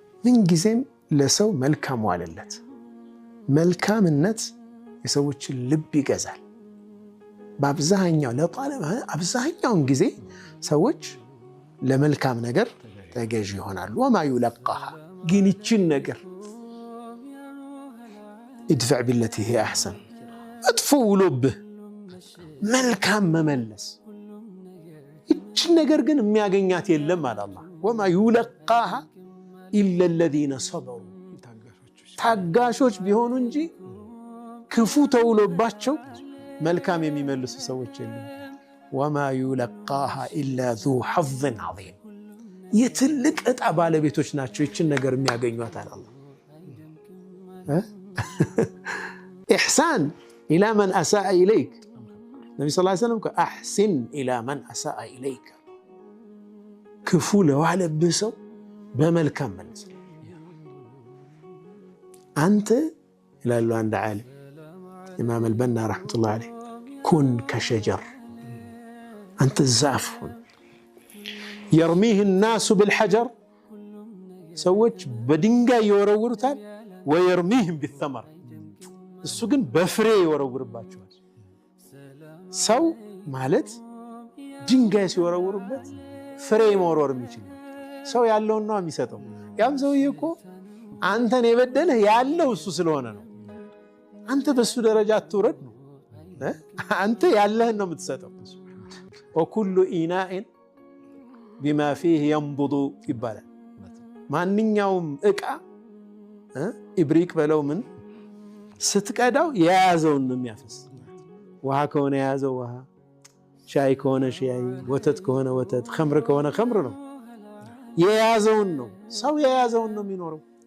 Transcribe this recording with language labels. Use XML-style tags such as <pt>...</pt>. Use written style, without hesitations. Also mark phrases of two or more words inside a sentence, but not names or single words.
<am>ምን ጊዜም ለሰው መልካም ዋለለት መልካምነት የሰዎችን ልብ ይገዛል በአብዛኛው ለጣለማ አብዛኛውን ጊዜ ሰዎች ለመልካም ነገር ተገዥ ይሆናሉ</am> <ar>وما يلقاها</ar> <am>ግን ይችን ነገር</am> <ar>ادفع بالتي هي احسن اطفو ولبه</ar> <am>መልካም መመለስ ይችን ነገር ግን የሚያገኛት የለም አለ አላህ</am> <ar>وما يلقاها الا الذين صبروا</ar> <am>ታጋሾች ቢሆኑ እንጂ ክፉ ተውሎባቸው መልካም የሚመልሱ ሰዎች የለም</am> <ar>وما يلقاها الا ذو حظ عظيم</ar> <am>የትልቅ ዕጣ ባለቤቶች ናቸው ይችን ነገር የሚያገኙት አለ አላህ</am> <ar>احسان الى من اساء اليك النبي صلى الله عليه وسلم احسن الى من اساء اليك</ar> <am>ክፉ ለዋለብህ ሰው በመልካም መልስ አንተ ይላሉ አንድ ዓሊም ኢማም አልበና ረህመቱላህ</am> <ar>عليه كن كالشجر</ar> <am>አንተ ዛፍ ሁን</am> <ar>يرميه الناس بالحجر</ar> <am>ሰዎች በድንጋይ ይወረውሩታል</am> <ar>ويرميهم بالثمر</ar> <am>እሱ ግን በፍሬ ይወረውርባቸዋል ሰው ማለት ድንጋይ ሲወረውሩበት ፍሬ መወርወር የሚችል ሰው ያለውን ነው የሚሰጠው ያም ሰውዬ እኮ አንተን የበደለህ ያለው እሱ ስለሆነ ነው አንተ በሱ ደረጃ አትወረድ ነው አንተ ያለህን ነው የምትሰጠው</am> <ar>وكل إناء بما فيه ينبض</ar> <am>ይባላል ማንኛውም ዕቃ ኢብሪክ በለው ምን ስትቀዳው የያዘውን ነው የሚያፈስ ውሃ ከሆነ የያዘው ውሃ ሻይ ከሆነ ሻይ ወተት ከሆነ ወተት ኸምር ከሆነ ኸምር ነው የያዘውን ነው ሰው የያዘውን ነው የሚኖረው</am>